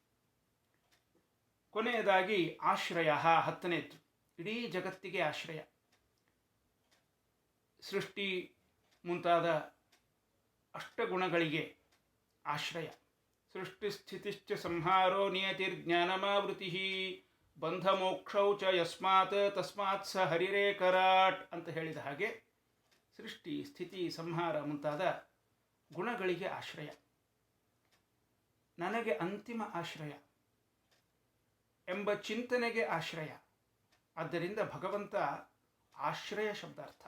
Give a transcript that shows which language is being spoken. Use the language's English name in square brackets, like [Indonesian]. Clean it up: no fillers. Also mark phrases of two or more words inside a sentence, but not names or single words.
[Kannada] ಕೊನೆಯದಾಗಿ ಆಶ್ರಯ 10ನೇದ್ದು, ಇಡೀ ಜಗತ್ತಿಗೆ ಆಶ್ರಯ. ಸೃಷ್ಟಿ ಮುಂತಾದ ಅಷ್ಟಗುಣಗಳಿಗೆ ಆಶ್ರಯ. [Sanskrit] ಸೃಷ್ಟಿ ಸ್ಥಿತಿಶ್ಚ ಸಂಹಾರೋ ನಿಯತಿರ್ಜ್ಞಾನಮಾವೃತಿ ಬಂಧ ಮೋಕ್ಷೌ ಚ ಯಸ್ಮಾತ್ ತಸ್ಮಾತ್ ಸ ಹರಿರೇಕರಾಟ್ [Kannada] ಅಂತ ಹೇಳಿದ ಹಾಗೆ ಸೃಷ್ಟಿ ಸ್ಥಿತಿ ಸಂಹಾರ ಮುಂತಾದ ಗುಣಗಳಿಗೆ ಆಶ್ರಯ. ನನಗೆ ಅಂತಿಮ ಆಶ್ರಯ ಎಂಬ ಚಿಂತನೆಗೆ ಆಶ್ರಯ. ಆದ್ದರಿಂದ ಭಗವಂತ ಆಶ್ರಯ ಶಬ್ದಾರ್ಥ.